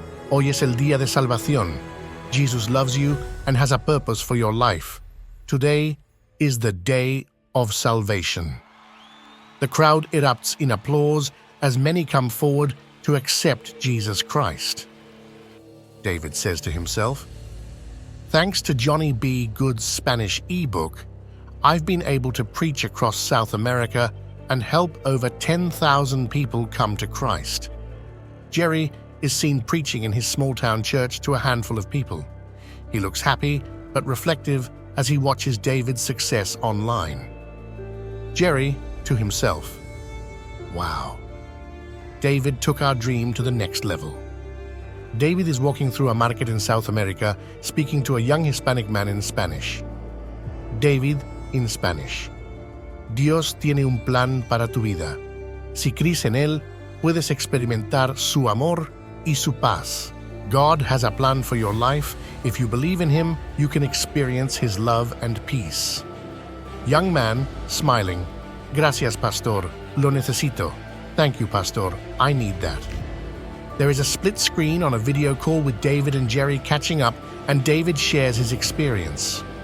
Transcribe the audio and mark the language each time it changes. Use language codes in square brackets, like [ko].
[es] Hoy es el día de salvación. [en] Jesus loves you and has a purpose for your life. Today is the day of salvation. The crowd erupts in applause as many come forward to accept Jesus Christ. David says to himself, thanks to Johnny B. Good's Spanish ebook, I've been able to preach across South America and help over 10,000 people come to Christ. Jerry is seen preaching in his small-town church to a handful of people. He looks happy but reflective as he watches David's success online. Jerry, to himself, wow, David took our dream to the next level. David is walking through a market in South America, speaking to a young Hispanic man in Spanish. David, in Spanish. [es] Dios tiene un plan para tu vida. Si crees en él, puedes experimentar su amor y su paz. [en] God has a plan for your life. If you believe in him, you can experience his love and peace. Young man, smiling. [es] Gracias, pastor. Lo necesito. [en] Thank you, pastor. I need that. There is a split screen on a video call with David and Jerry catching up, and David shares his experience.